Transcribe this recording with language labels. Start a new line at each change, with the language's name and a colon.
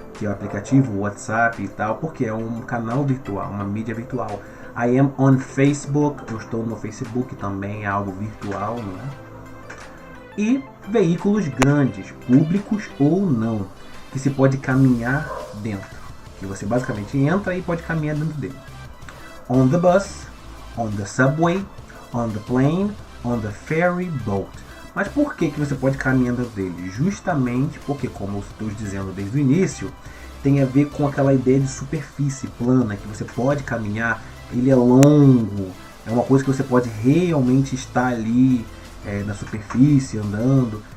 Portuguese: Que é o aplicativo WhatsApp e tal, porque é um canal virtual, uma mídia virtual.
English: I am on Facebook,
Portuguese: eu estou no Facebook, também é algo virtual, não é? E veículos grandes, públicos ou não, que se pode caminhar dentro. Que você basicamente entra e pode caminhar dentro dele.
English: On the bus, on the subway, on the plane, on the ferry boat.
Portuguese: Mas por que você pode caminhar dentro dele? Justamente porque, como eu estou dizendo desde o início, tem a ver com aquela ideia de superfície plana, que você pode caminhar, ele é longo, é uma coisa que você pode realmente estar ali na superfície, andando.